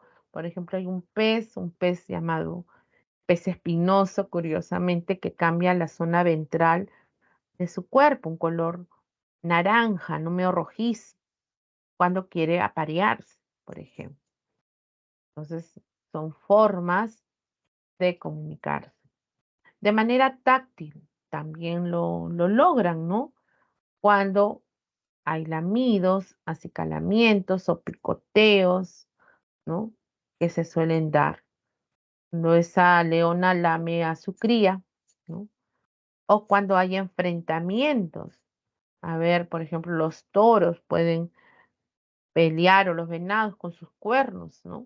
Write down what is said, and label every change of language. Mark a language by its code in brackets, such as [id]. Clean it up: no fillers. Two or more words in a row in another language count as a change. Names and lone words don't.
[es] Por ejemplo, hay un pez llamado pez espinoso, curiosamente, que cambia la zona ventral de su cuerpo, un color naranja, no medio rojizo, cuando quiere aparearse, por ejemplo. Entonces, son formas de comunicarse. De manera táctil también lo logran, ¿no? Cuando hay lamidos, acicalamientos o picoteos, ¿no? Que se suelen dar. Cuando esa leona lame a su cría, ¿no? O cuando hay enfrentamientos. A ver, por ejemplo, los toros pueden pelear o los venados con sus cuernos, ¿no?